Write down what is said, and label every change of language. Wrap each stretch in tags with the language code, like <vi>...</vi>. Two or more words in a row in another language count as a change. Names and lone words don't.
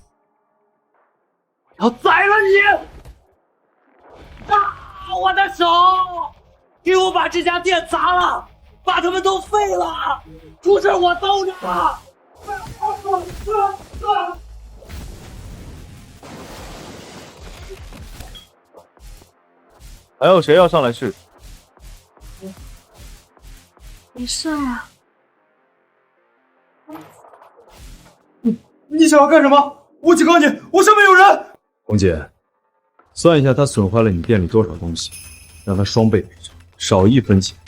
<zh>我要宰了你！啊！我的手！給我把這家店砸了，把他們都廢了，出事我兜着。還有誰要上來試？沒事啊。你想要幹什麼？我警告你，我下面有人！紅姐，算一下他損壞了你店裡多少東西，讓他雙倍賠償，少1分錢。</zh>